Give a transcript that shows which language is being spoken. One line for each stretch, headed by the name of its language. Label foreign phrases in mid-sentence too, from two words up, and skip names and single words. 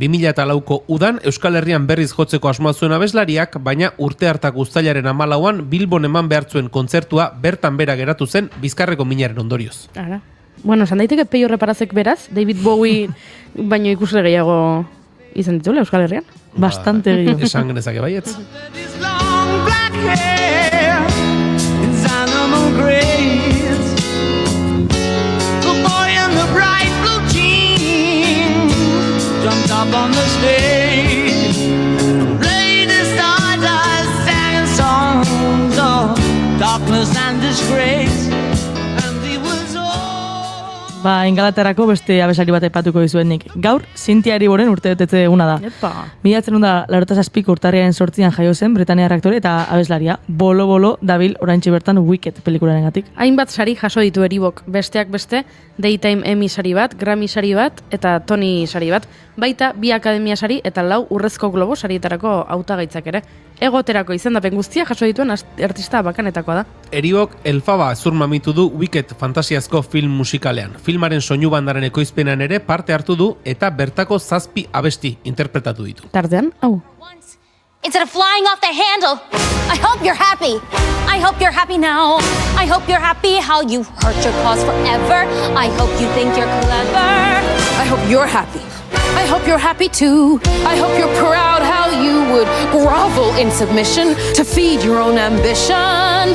Basque: 2004ko udan Euskal Herrian berriz jotzeko asmoa zuen abeslariak, baina urte hartak uztailaren 14an Bilbon eman behar zuen kontzertua bertan bera geratu zen Bizkarreko minaren ondorioz. Ara. Esan daiteke Peio Reparazek beraz, David Bowie baino ikusle gehiago izan dituela Euskal Herrian. Bastante gehiago. Esan genezake baietz.
English: His long black hair, his animal grace. The boy in the bright blue jeans jumped up on the stage, played his stardust, sang songs of darkness and disgrace. And he was all...
Basque: Ingalaterrako beste abeslari bat aipatuko dizuenik. Gaur, Cynthia Erivoren urtebetetze eguna da. 1987ko urtarriaren 8an jaio zen Britaniar aktore eta abeslaria. Bolo dabil oraintxe bertan Wicked pelikularengatik. Hainbat sari jaso ditu Eribok, besteak beste, Daytime Emmy sari bat, Grammy sari bat eta Tony sari bat. baita 2 akademia sari eta 4 urrezko globo sarietarako hautagaitzak ere. Egoterako izendapen guztia jaso dituen artista bakanetakoa da. Eriok Elfaba zur mamitu du Wicked fantasiazko film musikalean. Filmaren soinu bandaren ekoizpenan ere parte hartu du eta bertako 7 abesti interpretatu ditu. Tartean, hau.
English: Instead of flying off the handle, I hope you're happy. I hope you're happy now. I hope you're happy how you hurt your cause forever. I hope you think you're clever. I hope you're happy. I hope you're happy too. I hope you're proud how you would grovel in submission to feed your own ambition.